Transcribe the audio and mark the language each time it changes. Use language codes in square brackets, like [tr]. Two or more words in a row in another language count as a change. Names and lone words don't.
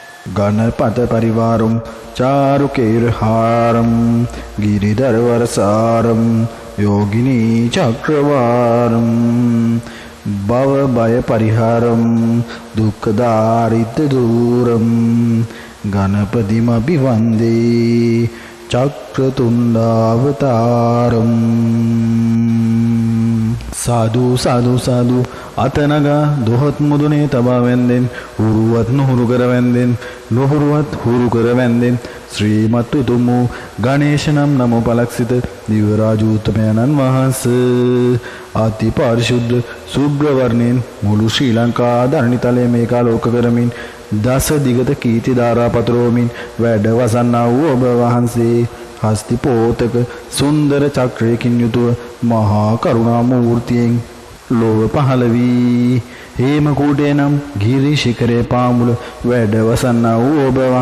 [sa] गणपत परिवारं चारुकेरहारं गिरिधरवरसारं योगिनी चक्रवारं भवभयपरिहारं दुःखदारिद्र्यदूरं गणपतिमभिवन्दे चक्रतुण्डावतारम्। [si] සාධු සාධු සාධු අතනගා දොහොත් මුදුනේ තබා වැන්දෙන් හුරුවත් නොහුරු කර වැන්දෙන් නොහුරුවත් හුරු කර වැන්දෙන් ශ්‍රීමත් උතුම් වූ ගණේශ නම් නම පලක්සිත දිවරාජූතමයන්න් වහන්සේ අති පාරිශුද්ධ සුබ්‍ර වර්ණයෙන් මුළු ශ්‍රී ලංකා ධරණිතලයේ මේකාලෝක කරමින් දස දිගත කීර්ති ධාරා පතරෝමින් වැඩ වසන්නා වූ ඔබ වහන්සේ හස්ති පෝතක සුන්දර චක්‍රයකින් යුතුව මහා කරුණා මූර්තියෙන් ලෝව පහළ වී හේමකූටේ නම් ගිරි ශිඛරයේ පාමුල වැඩ වසන්නා වූ ඔබ